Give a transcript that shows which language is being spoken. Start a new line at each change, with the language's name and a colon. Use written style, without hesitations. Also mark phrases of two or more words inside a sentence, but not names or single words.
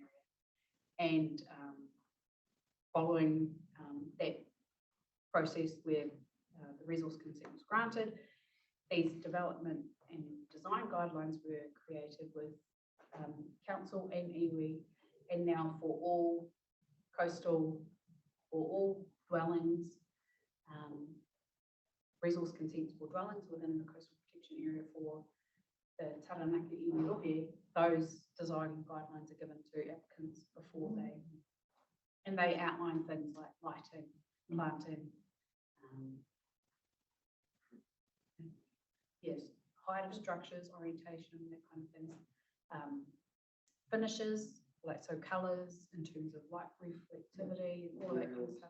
English: And following that process where the resource consent was granted, these development and design guidelines were created with council and iwi, and now for all coastal or all dwellings, resource consents for dwellings within the coastal protection area for the Taranaki
Māori: iwi rohe,
English: those design guidelines are given to applicants before and they outline things like lighting, planting, yes, height of structures, orientation, that kind of things. Finishes, like so colours in terms of light reflectivity, all that kind of stuff.